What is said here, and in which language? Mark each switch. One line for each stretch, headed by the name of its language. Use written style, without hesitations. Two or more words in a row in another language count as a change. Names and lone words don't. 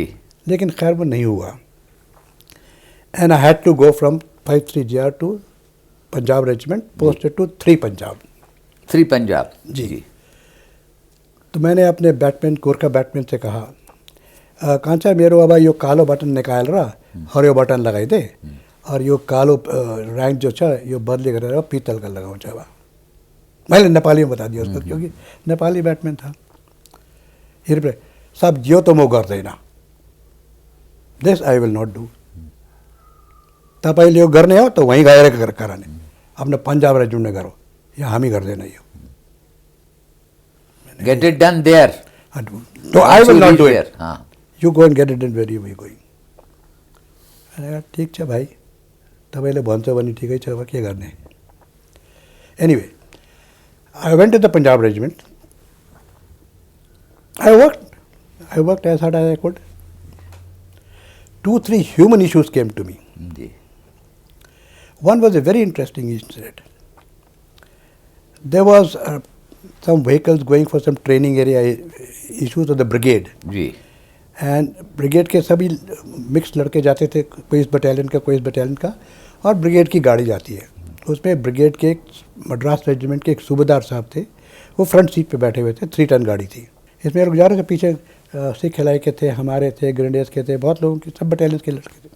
Hindi: लेकिन खैर वो नहीं हुआ।
English: And I had to go from 53GR to Punjab Regiment, posted to 3 Punjab. 3 पंजाब।
Hindi: जी। तो मैंने अपने गोरखा बैटमैन से कहा,
Nepali: कांचा मेरो अब यो कालो बटन निकालेर हरियो बटन लगाइदे, और यो कालो रैंक जो छ यो बदली गरेर पित्तल का लगाउँछ।
Hindi: अब मैले नेपाली में बता दिया उसको, क्योंकि नेपाली बैटमैन था। फिर सब
Nepali: यो तो म गर्दैन,
English: This I will not do.
Nepali: तपाईँले यो गर्ने हो त वहीँ गएर
Hindi: कराने, अपने पंजाब रेजिमेंट में करो, या हम ही कर देना ये।
English: Get it done there. No, I will not do it.
Hindi: हाँ.
English: You go and get it done where you are going.
Hindi: मैंने कहा
Nepali: ठीक छ भाई, तपाईँले भन्छ भने ठिकै छ, अब के गर्ने।
English: Anyway, I went to the Punjab regiment. I worked as hard as I could. 2-3 human issues came to me.
Hindi: जी.
English: One was a very interesting incident. There was some vehicles going for some training area issues of the brigade.
Hindi: जी. एंड ब्रिगेड के सभी मिक्स लड़के जाते थे, कोई इस बटालियन का कोई इस बटालियन का, और ब्रिगेड की गाड़ी जाती है। उसमें ब्रिगेड के एक मद्रास रेजिमेंट के एक सूबेदार साहब थे, वो फ्रंट सीट पे बैठे हुए थे, 3 टन गाड़ी थी। इसमें लोग जा रहे थे, पीछे सिख हिलाई के थे, हमारे थे, ग्रेनेडियर्स के थे, बहुत लोगों के, सब बटालियन के लड़के थे।